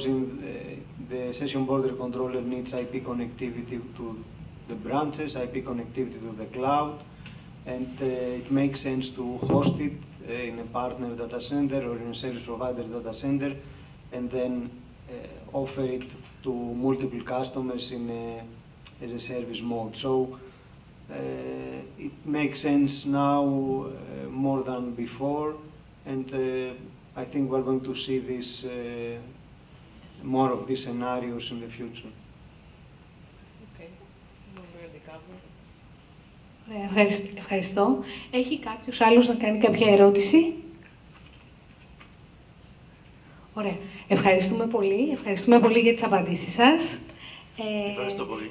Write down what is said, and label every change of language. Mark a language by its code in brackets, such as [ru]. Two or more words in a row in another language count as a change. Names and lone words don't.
[en] the session border controller needs IP connectivity to the branches, IP connectivity to the cloud, and it makes sense to host it in a partner data center or in a service provider data center, and then offer it to multiple customers as a service mode. So it makes sense now more than before, and I think we're going to see this more of these scenarios in the future. Okay. [el] Ωραία, ευχαριστώ. Έχει κάποιος άλλος να κάνει κάποια ερώτηση? Ωραία. Ευχαριστούμε πολύ. Ευχαριστούμε πολύ για τις απαντήσεις σας. Ευχαριστώ πολύ.